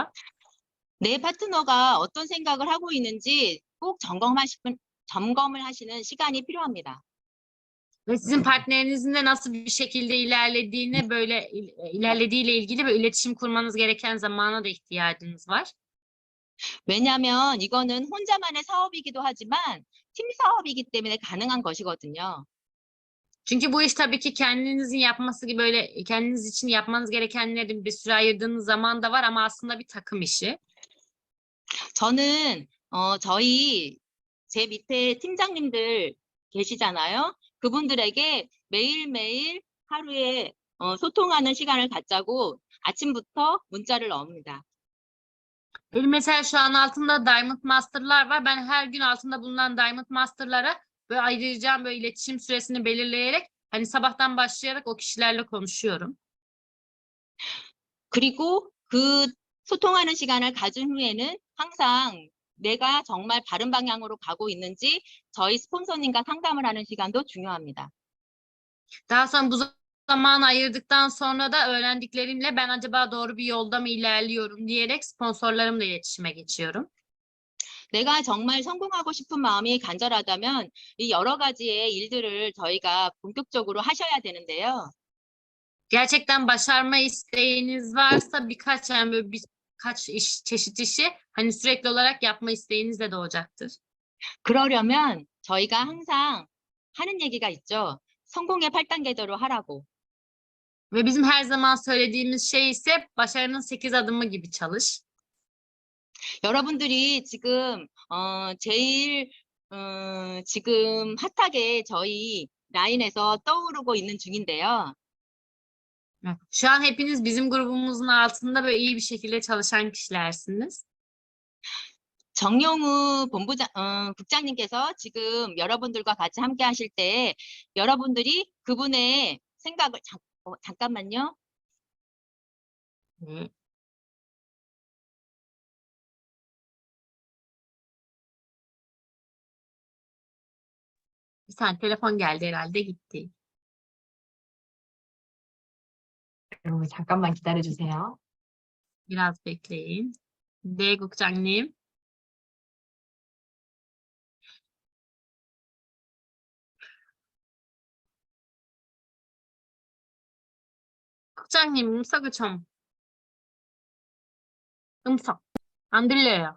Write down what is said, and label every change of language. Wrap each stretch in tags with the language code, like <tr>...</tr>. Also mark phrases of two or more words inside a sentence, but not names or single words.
<ko>내 파트너가 어떤 생각을 하고 있는지 꼭 점검을 하시는 시간이 필요합니다.</ko> <tr>Ve sizin partnerinizin de nasıl bir şekilde ilerlediğiyle ilgili bir iletişim kurmanız gereken zamana da ihtiyacınız var.</tr> <ko>왜냐하면 이거는 혼자만의 사업이기도 하지만 팀 사업이기 때문에 가능한 것이거든요.</ko> <tr>Çünkü bu iş tabii ki kendinizin yapması gibi böyle kendiniz için yapmanız gerekenlerin bir süre ayırdığınız zaman da var ama aslında bir takım işi.</tr> <ko>저는 저희 제 밑에 팀장님들 계시잖아요. 그분들에게 매일매일 하루에 소통하는 시간을 갖자고 아침부터 문자를 넣습니다.</ko> <tr>Benim mesela şu an altında</tr> <en>Diamond Master'lar</en> <tr>var. Ben her gün altında bulunan</tr> <en>Diamond Master'lara</en> <tr>böyle ayıracağım böyle iletişim süresini belirleyerek hani sabahtan başlayarak o kişilerle konuşuyorum.</tr> <ko>그리고 그 소통하는 시간을 가진 후에는 항상 내가 정말 바른 방향으로 가고 있는지 저희 스폰서님과 상담을 하는 시간도 중요합니다.</ko> <tr>Daha sonra bu zaman ayırdıktan sonra da öğrendiklerimle ben acaba doğru bir yolda mı ilerliyorum diyerek sponsorlarımla iletişime geçiyorum.</tr> <ko>내가 정말 성공하고 싶은 마음이 간절하다면 이 여러 가지의 일들을 저희가 본격적으로 하셔야 되는데요.</ko> <tr>Gerçekten başarma isteğiniz varsa birkaç çeşit işi hani sürekli olarak yapma isteğiniz de doğacaktır.</tr> <ko>그러려면 저희가 항상 하는 얘기가 있죠. 성공의 8단계대로 하라고.</ko> <tr>Ve bizim her zaman söylediğimiz şey ise başarının 8 adımı gibi çalış.</tr> <ko>여러분들이 지금 제일 지금 핫하게 저희 라인에서 떠오르고 있는 중인데요.</ko> <tr>Şu an hepiniz bizim grubumuzun altında böyle iyi bir şekilde çalışan kişilersiniz.</tr> <ko>정용우 국장님께서 지금 여러분들과 같이 함께 하실 때 여러분들이 그분의 생각을 잠깐만요. 네.</ko> <tr>Bir tane telefon geldi herhalde gitti.</tr> <ko>여러분 잠깐만 기다려주세요.</ko> <tr>Biraz bekleyin.</tr> <ko>네, 국장님. 국장님, 음성을 좀. 음성. 안 들려요.</ko>